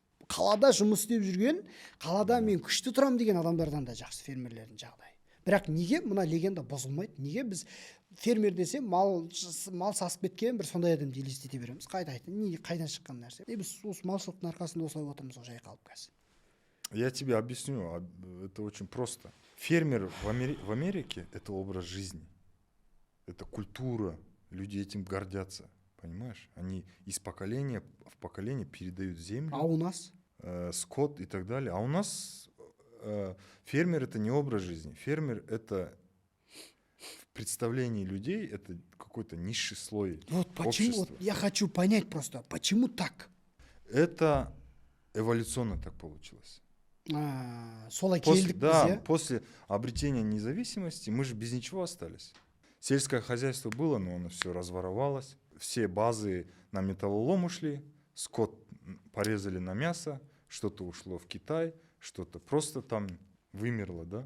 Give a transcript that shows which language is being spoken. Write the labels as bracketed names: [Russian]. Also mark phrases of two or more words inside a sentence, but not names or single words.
[Kazakh] Қалада жұмыс істеп жүрген, қалада мен күшті тұрам деген адамдардан да жақсы фермерлердің жағдайы. Бірақ неге мына легенда бұзылмайды? Неге біз фермер десе мал сасып кеткен бір сондай адамды елестете береміз? Қайдан шыққан нәрсе? Біз осы малшылықтың арқасында осылай отырмыз ғой жайқалып қазір. [Russian] Я тебе объясню, это очень просто. Фермер в Америке – это образ жизни, это культура, люди этим гордятся, понимаешь? Они из поколения в поколение передают землю, А у нас? Скот и так далее. А у нас фермер – это не образ жизни, фермер – это в представлении людей, это какой-то низший слой Вот почему, общества. вот я хочу понять просто, почему так? Это эволюционно так получилось. [Kazakh] Солай келдік біз, иә? [Russian] После обретения независимости мы же без ничего остались. Сельское хозяйство было, но оно все разворовалось. Все базы на металлолом ушли, скот порезали на мясо, что-то ушло в Китай, что-то просто там вымерло, да?